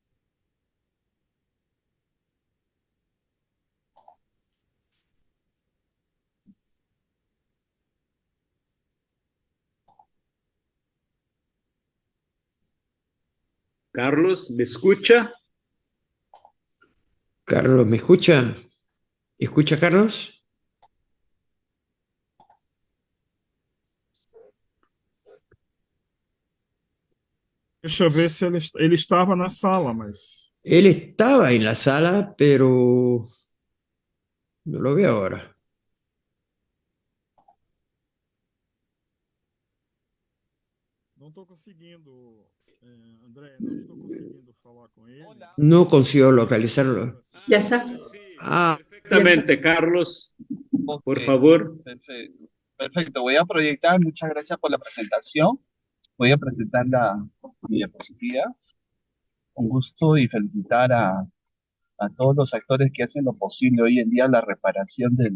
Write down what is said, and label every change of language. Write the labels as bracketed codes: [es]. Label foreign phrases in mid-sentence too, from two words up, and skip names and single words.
[es] Carlos, ¿me escucha? Carlos, ¿me escucha? ¿Escucha, Carlos? [pt] Deixa eu ver se ele estava na sala, mas... [es] Él estaba en la sala, pero no lo veo ahora. [pt] Não estou conseguindo, André, não estou conseguindo falar com ele. [es] No consigo localizarlo. Ya está. Ah, Perfectamente, Carlos, por favor. Perfecto. Perfecto, voy a proyectar, muchas gracias por la presentación. Voy a presentar las diapositivas. Un gusto y felicitar a todos los actores que hacen lo posible hoy en día la reparación del...